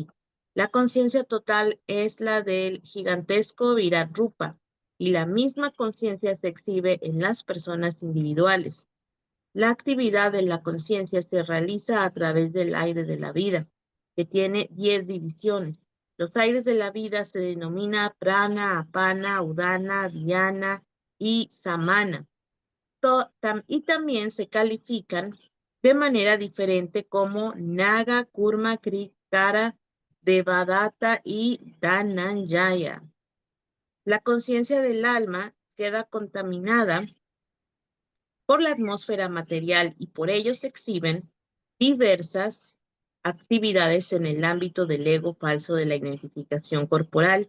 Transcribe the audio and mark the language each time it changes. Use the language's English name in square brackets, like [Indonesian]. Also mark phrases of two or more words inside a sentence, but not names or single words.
[Spanish] La conciencia total es la del gigantesco Virat Rupa, y la misma conciencia se exhibe en las personas individuales. La actividad de la conciencia se realiza a través del aire de la vida, que tiene 10 divisiones. Los aires de la vida se denomina prana, apana, udana, dhyana y samana. Y también se califican de manera diferente como naga, kurma, kara, devadatta y dhananjaya. La conciencia del alma queda contaminada por la atmósfera material y por ello se exhiben diversas actividades en el ámbito del ego falso de la identificación corporal.